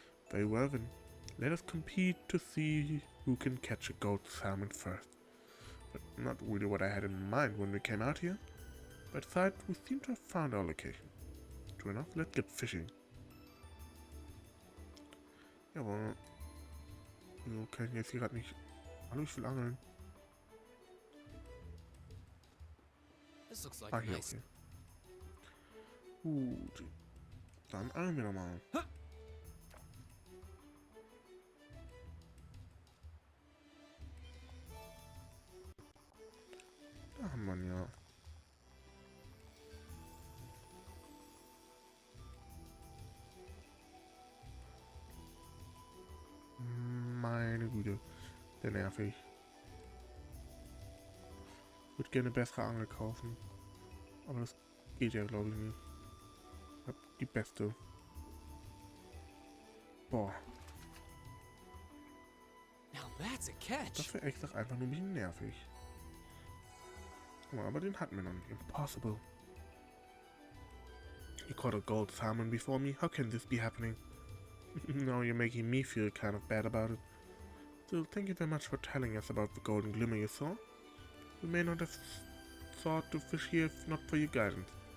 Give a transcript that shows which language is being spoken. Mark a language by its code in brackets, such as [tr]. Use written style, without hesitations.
[en] Very well then, let us compete to see who can catch a gold salmon first. But not really what I had in mind when we came out here. But aside, we seem to have found our location. True enough, let's get fishing. [de] Jawohl. Wir können jetzt hier gerade nicht... Hallo, ich will angeln. [en] This looks like Ah, a [de] hier, [en] nice. [de] okay. Gut. Dann eilen wir nochmal. Da haben wir ihn ja. Meine Güte, der nervig. Ich würde gerne bessere Angel kaufen. Aber das geht ja, glaube ich, nicht. Ich hab die beste. Boah. [en] Now that's a catch. [de] Das wäre echt einfach nur ein bisschen nervig. Oh, aber den hatten wir noch nicht. [en] Impossible. You caught a gold salmon before me? How can this be happening? Now you're making me feel kind of bad about it. Still, thank you very much for telling us about the golden glimmer you saw. We may not have thought to fish here if not for your guidance.